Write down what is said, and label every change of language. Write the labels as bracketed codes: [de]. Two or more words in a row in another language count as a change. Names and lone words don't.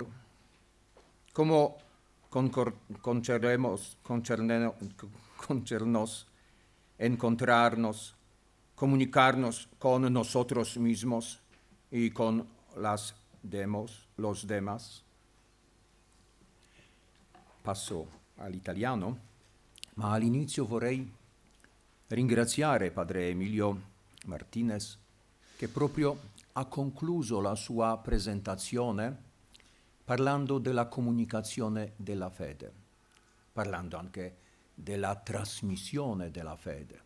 [es] ¿Cómo encontrarnos comunicarnos con nosotros mismos y con los demás. [it] Passo all'italiano, ma all'inizio vorrei ringraziare Padre Emilio Martinez, che proprio ha concluso la sua presentazione parlando della comunicazione della fede, parlando anche della trasmissione della fede.